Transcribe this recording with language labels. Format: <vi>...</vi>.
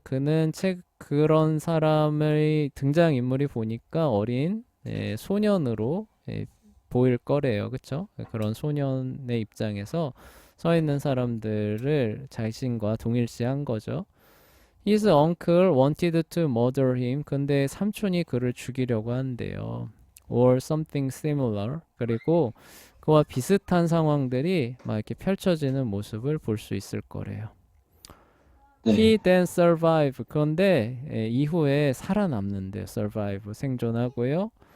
<ko>그는 그런 사람의 등장인물이 보니까 어린 소년으로 보일 거래요. 그쵸? 그런 소년의 입장에서 서 있는 사람들을 자신과 동일시한 거죠.</ko> <en>His uncle wanted to murder him.</en> <ko>근데 삼촌이 그를 죽이려고 한대요.</ko> <en>Or something similar.</en> <ko>그리고 그와 비슷한 상황들이 막 이렇게 펼쳐지는 모습을 볼 수 있을 거래요. 네.</ko> <en>He then survive.</en> <ko>그런데 이후에 살아남는데 survive 생존하고요.</ko>